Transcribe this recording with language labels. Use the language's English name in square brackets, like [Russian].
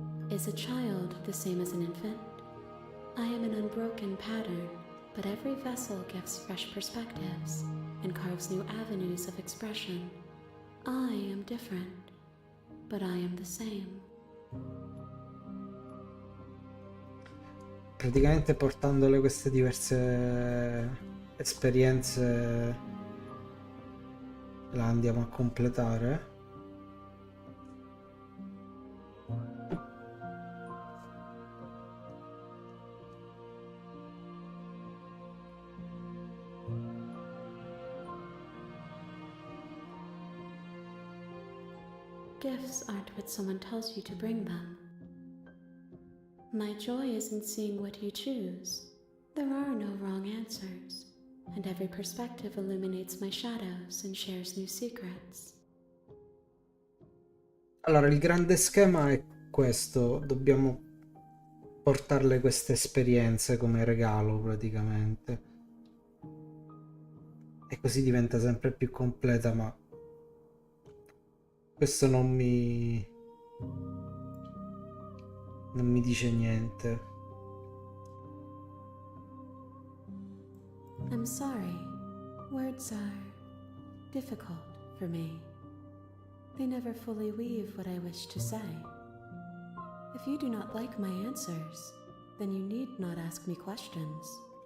[English] Is a child the same as an infant? I am an unbroken pattern, but every vessel gives fresh perspectives and carves new avenues of expression. I am different, but I am the same. [Italian] praticamente portandole queste diverse esperienze la andiamo a completare. [English] Gifts aren't what someone tells you to bring them. My joy is in seeing what you choose. There are no wrong answers, and every perspective illuminates my shadows and shares new secrets. [Italian] Allora, il grande schema è questo, dobbiamo portarle queste esperienze come regalo praticamente. E così diventa sempre più completa, ma questo non mi dice niente. [English] I'm sorry. Words are difficult for me. They never fully weave what I wish to say. If you do not like my answers, then you need not ask me questions.